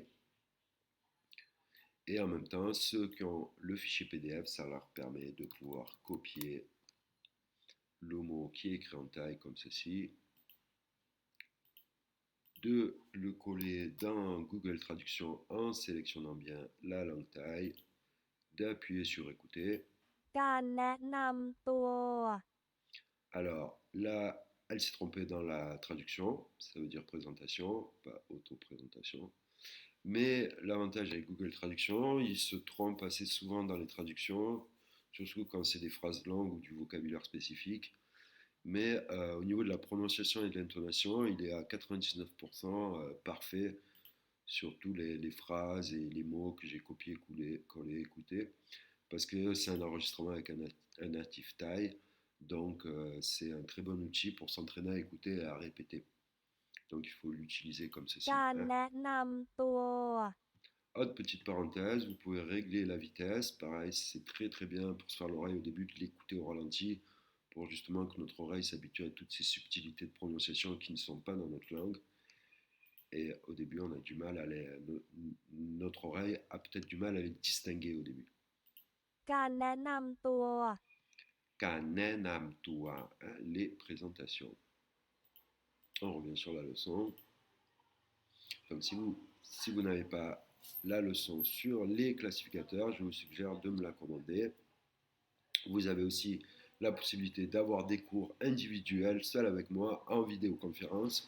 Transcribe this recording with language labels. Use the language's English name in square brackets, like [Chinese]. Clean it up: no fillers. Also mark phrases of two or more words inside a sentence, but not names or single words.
[French] Et en même temps, ceux qui ont le fichier PDF, ça leur permet de pouvoir copier le mot qui est écrit en thaï comme ceci, de le coller dans Google Traduction en sélectionnant bien la langue thaï, d'appuyer sur écouter. [Thai] การแนะนำตัว [French] Alors là, elle s'est trompée dans la traduction, ça veut dire présentation, pas auto-présentation. Mais l'avantage avec Google Traduction, il se trompe assez souvent dans les traductions, surtout quand c'est des phrases longues ou du vocabulaire spécifique. Mais au niveau de la prononciation et de l'intonation, il est à 99% parfait sur tous les phrases et les mots que j'ai copiés, collés, écoutés. Parce que c'est un enregistrement avec un natif thaï, donc c'est un très bon outil pour s'entraîner à écouter et à répéter. Donc il faut l'utiliser comme ceci. [Thai] การ [French] Hein. [Thai] แนะนำตัว [French] Autre petite parenthèse, vous pouvez régler la vitesse. Pareil, c'est très très bien pour se faire l'oreille au début, de l'écouter au ralenti, pour justement que notre oreille s'habitue à toutes ces subtilités de prononciation qui ne sont pas dans notre langue. Et au début, on a du mal à notre oreille a peut-être du mal à les distinguer au début. [Thai] การแนะนำตัว การแนะนำตัว, [French] hein, les présentations. On revient sur la leçon. Donc si vous n'avez pas la leçon sur les classificateurs, je vous suggère de me la commander. Vous avez aussi la possibilité d'avoir des cours individuels, seul avec moi, en vidéoconférence.